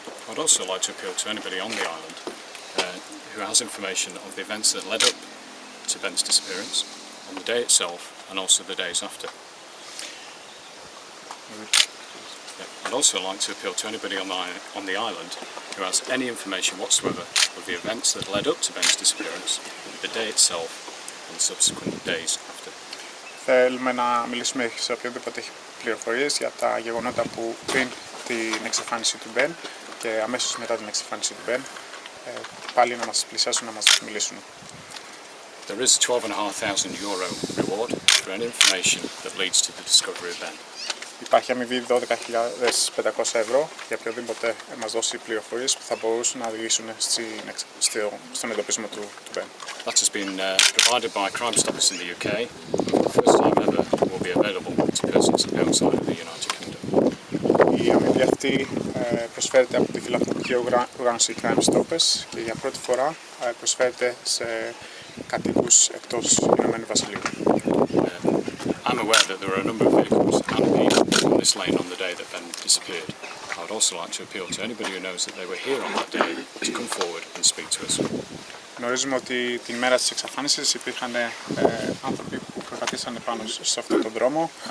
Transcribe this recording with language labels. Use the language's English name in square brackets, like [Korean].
[English] I'd also like to appeal to anybody on the island who has information of the events that led up to Ben's disappearance, on the day itself and also the days after. I'd also like to appeal to anybody on the island who has any information whatsoever of the events that led up to Ben's disappearance, the day itself and subsequent days after. [Greek] Θέλουμε να μιλήσουμε σε οποιοδήποτε έχει πληροφορίες για τα γεγονότα που πριν την εξαφάνιση του Ben και αμέσως μετά την εξαφάνιση του Ben, πάλι να μας πλησιάσουν, να μας μιλήσουν. [English] There is a €12,500 reward for any information that leads to the discovery of Ben. [Greek] Υπάρχει αμοιβή 12.500 ευρώ για οποιοδήποτε μας δώσει πληροφορίες που θα μπορούσαν να οδηγήσουν στον εντοπισμό του Ben. [English] That has been provided by Crime Stoppers in the UK. For the first time ever, will be available to persons outside of the United Kingdom. [Greek] Η αμοιβή αυτή προσφέρεται από τη φιλανθρωπική οργάνωση Crime Stoppers και για πρώτη φορά προσφέρεται σε κατοίκους εκτός Ηνωμένου Βασιλείου. [English] I'm aware that there are a number of vehicles and people on this lane on the day that Ben disappeared. I would also like to appeal to anybody who knows that they were here on that day to come forward and speak to us. [Greek] Γνωρίζουμε ότι την μέρα της εξαφάνισης υπήρχαν άνθρωποι που περπατήσαν πάνω σε αυτόν τον δρόμο.